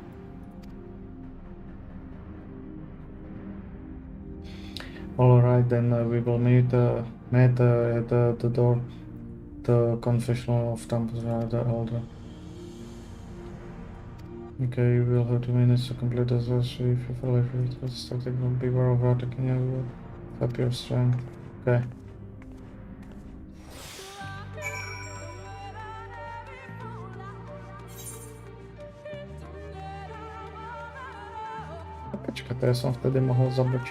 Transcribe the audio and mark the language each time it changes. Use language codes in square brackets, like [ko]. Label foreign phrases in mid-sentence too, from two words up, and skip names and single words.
[en] Alright, then we will meet at the door, the confessional of Tempus the Elder. Okay, you will have 2 minutes to complete the search. If you feel like it was static, beware of attacking you will up your strength. Okay. [sk] Počkej, to ja som vtedy mohol zabočiť.